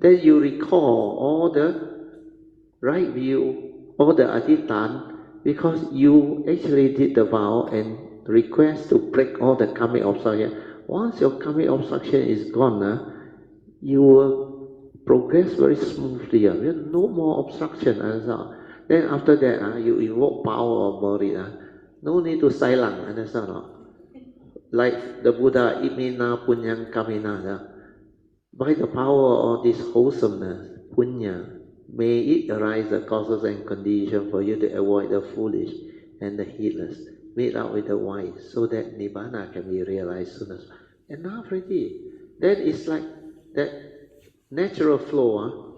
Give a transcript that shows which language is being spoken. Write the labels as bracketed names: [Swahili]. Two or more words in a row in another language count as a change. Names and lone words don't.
[English] Then you recall all the right view, all the adhitan, because you actually did the vow and request to break all the karmic obstruction. Once your karmic obstruction is gone, you will progress very smoothly. No more obstruction. Then after that, you invoke power of body. No need to silent. Understand? Like the Buddha, [Pali] imina punyang kamina. [English] By the power of this wholesomeness, punya, may it arise the causes and conditions for you to avoid the foolish and the heedless, meet up with the wise, so that Nibbana can be realized soon as well. Enough already. Then it's like that natural flow.